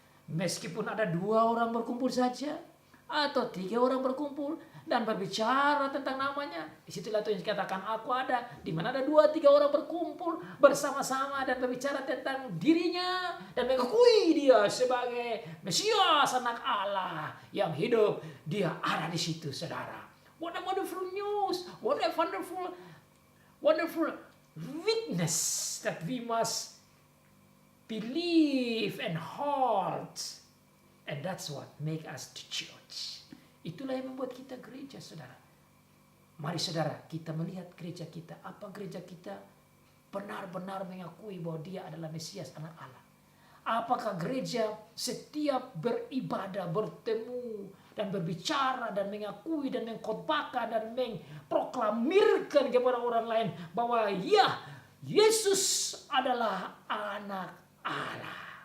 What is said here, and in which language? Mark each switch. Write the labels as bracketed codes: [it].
[id] Meskipun ada 2 orang berkumpul saja atau 3 orang berkumpul dan berbicara tentang namanya, disitulah Tuhan katakan aku ada. Di mana ada 2-3 orang berkumpul bersama-sama dan berbicara tentang dirinya dan mengakui dia sebagai Mesias anak Allah yang hidup, dia ada di situ saudara. [en] What a wonderful news, what a wonderful witness that we must believe and hold, and that's what make us the church. [id] Itulah yang membuat kita gereja saudara. Mari saudara kita melihat gereja kita. Apa gereja kita benar-benar mengakui bahwa dia adalah Mesias anak Allah? Apakah gereja setiap beribadah, bertemu dan berbicara dan mengakui dan mengkhotbahkan dan memproklamirkan kepada orang lain bahwa ya, Yesus adalah anak Allah.